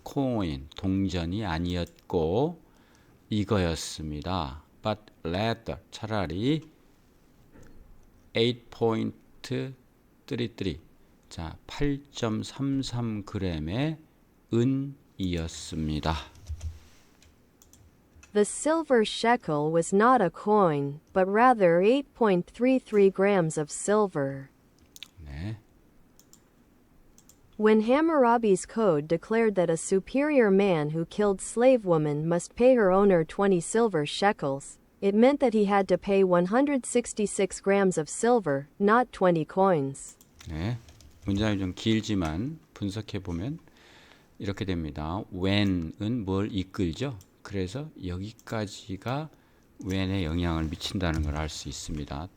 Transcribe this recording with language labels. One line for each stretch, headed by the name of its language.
Korean: coin, 동전이 아니었고 이거였습니다.
English: but rather,
Korean: 차라리 8.33, 자 8.33g의 은이었습니다.
English: The silver shekel was not a coin, but rather 8.33 grams of silver.
Korean: 네.
English: When Hammurabi's code declared that a superior man who killed slave woman must pay her owner 20 silver shekels, it meant that he had to pay 166 grams of silver, not 20 coins.
Korean: 네. 문장이 좀 길지만 분석해 보면 이렇게 됩니다. when은 뭘 이끌죠? 그래서 여기까지가 when에 영향을 미친다는 걸 알 수 있습니다.